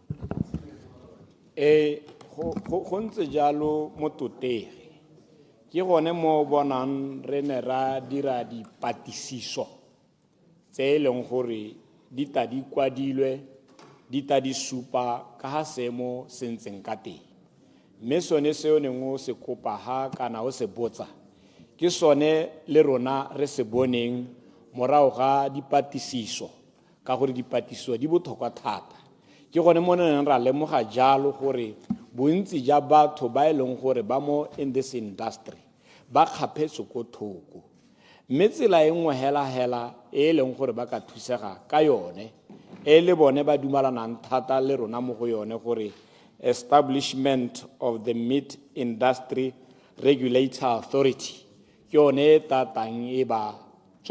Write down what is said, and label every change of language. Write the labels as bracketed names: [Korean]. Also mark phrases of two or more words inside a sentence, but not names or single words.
[Tswana] Go ntse jalo mo totegi ke gone mo bonang re ne ra dira dipatlisiso tse e leng gore di ta di kwadilwe di ta di supa ka ga seemo se ntseng ka teng mme sone seo neng o se kopa ha kana o se botsa ke sone le rona re se boneng morago ga dipatlisiso ka gore dipatlisiso di botlhokwa thata ke gone mo neng ra lemoga jalo gore bontsi ja batho ba e leng gore ba mo in [English] this industry [Tswana] ba kgapetse ko thoko mme tsela e nngwe hela e leng gore ba ka thusega ka yone e le bone ba dumalanang thata le rona mo go yone gore [English] establishment of the Meat Industry Regulatory Authority [Tswana] ke yone tatang e ba tswa